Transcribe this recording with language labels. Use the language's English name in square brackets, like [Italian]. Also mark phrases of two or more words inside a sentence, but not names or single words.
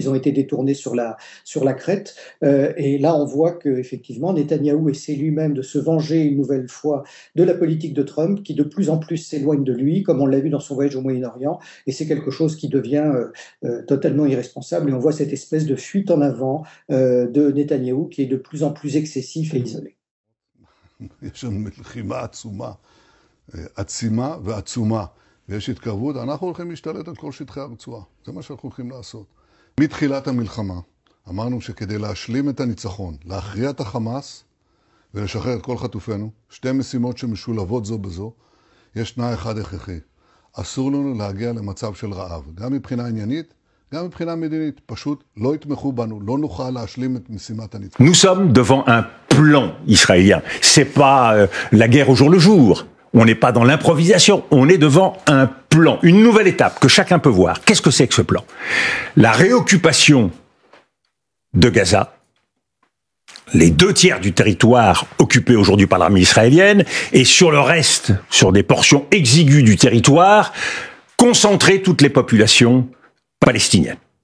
[French] Ils ont été détournés sur la crête. Et là, on voit qu'effectivement, Netanyahou essaie lui-même de se venger une nouvelle fois de la politique de Trump, qui de plus en plus s'éloigne de lui, comme on l'a vu dans son voyage au Moyen-Orient. Et c'est quelque chose qui devient totalement irresponsable. Et on voit cette espèce de fuite en avant de Netanyahou qui est de plus en plus excessif et isolé. [Hebrew] יש לנו מלחמה עצומה, עצימה ועצומה, ויש התקרבות, אנחנו הולכים להשתלט על כל שטחי הרצועה. זה מה שאנחנו הולכים לעשות. מתחילת המלחמה אמרנו שכדי להשלים את הניצחון, להכריע את החמאס ולשחרר את כל חטופינו, שתי משימות שמשולבות זו בזו, יש תנאי אחד הכרחי. אסור לנו להגיע למצב של רעב, גם מבחינה עניינית, גם מבחינה מדינית. פשוט לא יתמכו בנו, לא נוכל להשלים את משימת הניצחון. [French] Nous sommes devant un plan israélien. C'est pas la guerre au jour le jour. On n'est pas dans l'improvisation. On est devant un plan, une nouvelle étape que chacun peut voir. Qu'est-ce que c'est que ce plan? La réoccupation de Gaza, les 2/3 du territoire occupé aujourd'hui par l'armée israélienne, et sur le reste, sur des portions exiguës du territoire, concentrer toutes les populations palestiniennes.